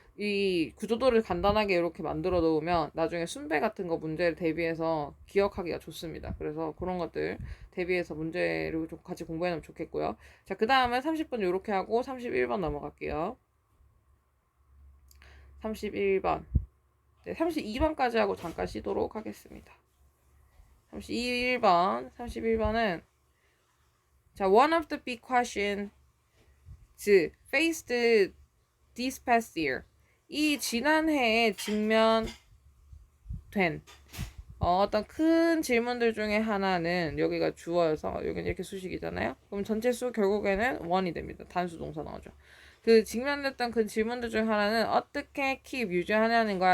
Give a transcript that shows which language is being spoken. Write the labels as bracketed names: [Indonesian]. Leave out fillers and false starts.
[Korean] 이 구조도를 간단하게 이렇게 만들어 놓으면 나중에 순배 같은 거 문제를 대비해서 기억하기가 좋습니다. 그래서 그런 것들 대비해서 문제를 좀 같이 공부해 놓으면 좋겠고요. 자, 그 다음에 30번 이렇게 하고 31번 넘어갈게요. 31번. 네, 32번까지 하고 잠깐 쉬도록 하겠습니다. 31번은 자, [English] one of the big questions faced this past year. [Korean] 이 지난해에 직면된 어떤 큰 질문들 중에 하나는 여기가 주어여서 여기는 이렇게 수식이잖아요. 그럼 전체 수 결국에는 one이 됩니다. 단수 동사 나오죠. 그 직면됐던 그 질문들 중 하나는 어떻게 keep 유지하냐는 거야.